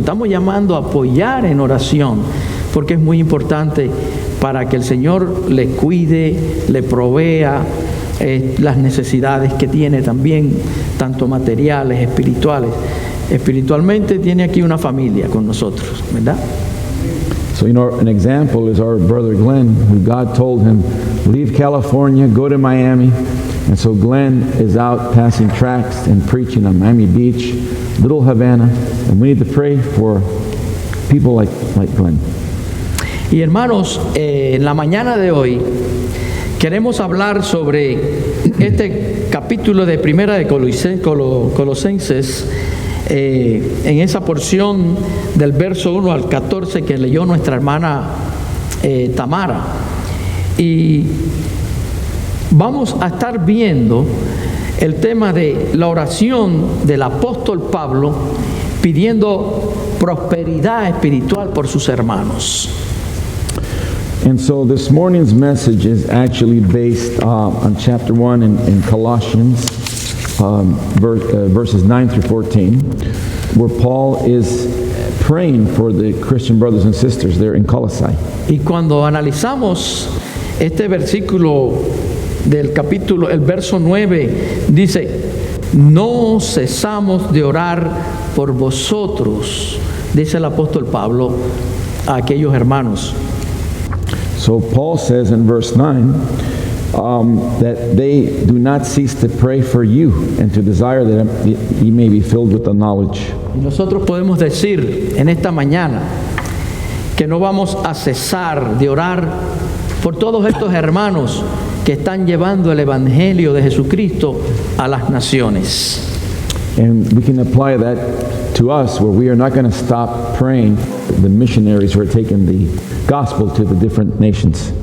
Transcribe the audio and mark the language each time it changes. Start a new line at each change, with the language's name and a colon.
Spanish: Estamos llamando a apoyar en oración, porque es muy importante para que el Señor le cuide, le provea las necesidades que tiene también, tanto materiales, espirituales. Espiritualmente tiene aquí una familia con nosotros, ¿verdad?
English: So, an example is our brother Glenn, who God told him, leave California, go to Miami. And so Glenn is out passing tracts and preaching on Miami Beach, Little Havana, and we need to pray for people like Glenn.
Spanish: Y hermanos, en la mañana de hoy queremos hablar sobre este capítulo de Primera de Colosenses, en esa porción del verso 1 al 14 que leyó nuestra hermana Tamara. Y vamos a estar viendo el tema de la oración del apóstol Pablo pidiendo prosperidad espiritual por sus hermanos.
English: And so this morning's message is actually based on chapter 1 in Colossians, verses 9 through 14, where Paul is praying for the Christian brothers and sisters there in Colossae.
Spanish: Y cuando analizamos este versículo del capítulo, el verso 9, dice, no cesamos de orar por vosotros, dice el apóstol Pablo a aquellos hermanos.
English: So Paul says in verse 9 that they do not cease to pray for you and to desire that ye may be filled with the knowledge.
Spanish: Y nosotros podemos decir en esta mañana que no vamos a cesar de orar por todos estos hermanos que están llevando el evangelio de Jesucristo a las naciones.
English: And we can apply that to us, where we are not going to stop praying the missionaries who are taking the gospel to the different nations.